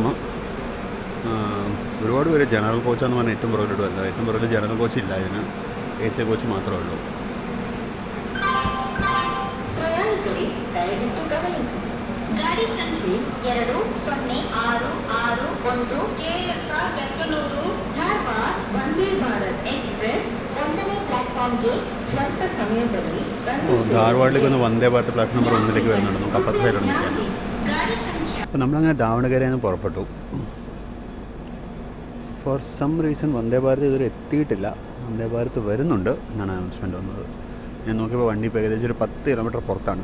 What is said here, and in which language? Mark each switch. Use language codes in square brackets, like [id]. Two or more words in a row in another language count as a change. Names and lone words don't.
[ml] ഒരുപാട് പേര് ജനറൽ കോച്ചാന്ന് പറഞ്ഞാൽ ഏറ്റവും പുറകിലോട്ട് വരുന്നത്. ഏറ്റവും പുറകിൽ ജനറൽ കോച്ച് ഇല്ല, ഇതിന് AC കോച്ച് മാത്രമേ ഉള്ളൂ. [kn] ಪ್ರಯಾಣಿಕರೇ ದಯವಿಟ್ಟು ಗಮನಿಸಿ, ಗಾಡಿ ಗಾಡಿ ಸಂಖ್ಯೆ 206661 KSR-ಬೆಂಗಳೂರು ಧಾರವಾಡ ವಂದೇ ಭಾರತ್ ಎಕ್ಸ್ಪ್ರೆಸ್ 1ನೇ ಪ್ಲಾಟ್ಫಾರ್ಮ್ಗೆ ಸ್ವಲ್ಪ ಸಮಯದಲ್ಲಿ [ml] ധാർവാഡിലേക്ക് ഒന്ന് വന്ദേ ഭാരത് പ്ലാറ്റ്ഫോം നമ്പർ 1 വരുന്നുണ്ട്. നമുക്ക് അപ്പുറത്തെ സൈഡിൽ നിൽക്കാം. അപ്പോൾ നമ്മളങ്ങനെ ദാവണഗരയിൽ നിന്ന് പുറപ്പെട്ടു. [en] for some reason [ml] വന്ദേ ഭാരത് ഇതുവരെ എത്തിയിട്ടില്ല. വന്ദേ ഭാരത് വരുന്നുണ്ട് എന്നാണ് അനൗൺസ്മെൻറ്റ് വന്നത്. ഞാൻ നോക്കിയപ്പോൾ വണ്ടി ഇപ്പോൾ ഏകദേശം ഒരു 10 കിലോമീറ്റർ പുറത്താണ്.